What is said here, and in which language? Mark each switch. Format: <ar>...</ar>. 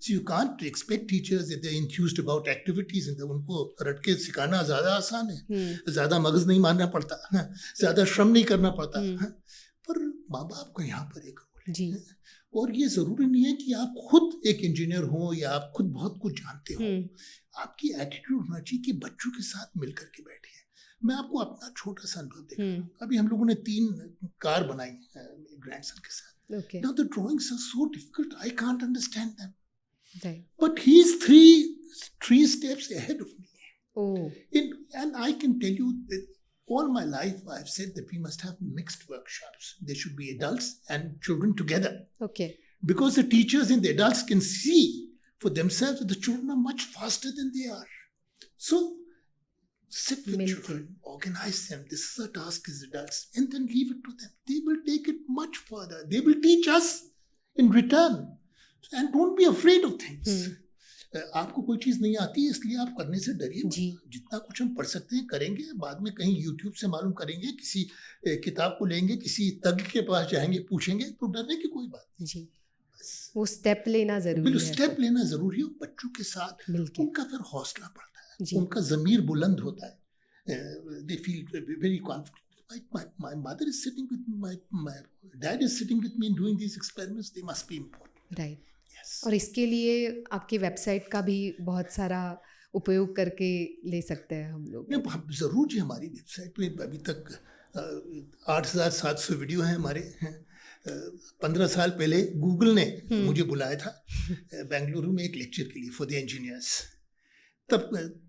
<en>So you can't expect teachers if they're enthused about activities and</en> <hi>उनको रट के सिखाना ज़्यादा आसान है, ज़्यादा मगज नहीं मारना पड़ता, ज़्यादा श्रम नहीं करना पड़ता, पर माँ बाप का यहाँ पर एक रोल है। जी और ये ज़रूरी नहीं है कि आप खुद एक इंजीनियर हो या आप खुद बहुत कुछ जानते हो। आपकी एटीट्यूड होना चाहिए कि बच्चों के साथ मिल करके बैठिए। मैं आपको अपना छोटा सा अनुभव देखा, अभी हम लोगों ने 3 कार बनाई ग्रैंडसन के साथ।</hi> <en>Okay Now the drawings are so difficult, I can't understand them. Right But he's three steps ahead of me. Oh And I can tell you that all my life I've said that we must have mixed workshops. There should be adults and children together. Okay Because the teachers and the adults can see for themselves that the children are much faster than they are. So sit with Milky. children, organize them. This is our task as adults, and then leave it to them. They will take it much further. They will teach us in return. And don't be afraid of things.</en> <hi>आपको कोई चीज़ नहीं आती इसलिए आप करने से डरिए मत। जी जितना कुछ हम पढ़ सकते हैं करेंगे, बाद में कहीं YouTube से मालूम करेंगे, किसी किताब को लेंगे, किसी तज्ञ के पास जाएंगे, पूछेंगे, तो डरने की कोई बात जी नहीं। वो स्टेप लेना जरूरी है स्टेप लेना जरूरी है। बच्चों के साथ मिलके उनका फिर हौसला बढ़ता है, जी उनका ज़मीर बुलंद होता है,</hi> <en>They feel very confident. My mother is sitting with me, my dad is sitting with me and doing these experiments. They must be important. Right Yes.</en> <hi>और इसके लिए आपकी वेबसाइट का भी बहुत सारा उपयोग करके ले सकते हैं हम लोग नहीं, जरूर जी। हमारी वेबसाइट पे अभी तक 8,700 वीडियो हैं हमारे। 15 साल पहले गूगल ने मुझे बुलाया था बेंगलुरु में एक लेक्चर के लिए</hi> <en>For the engineers.</en>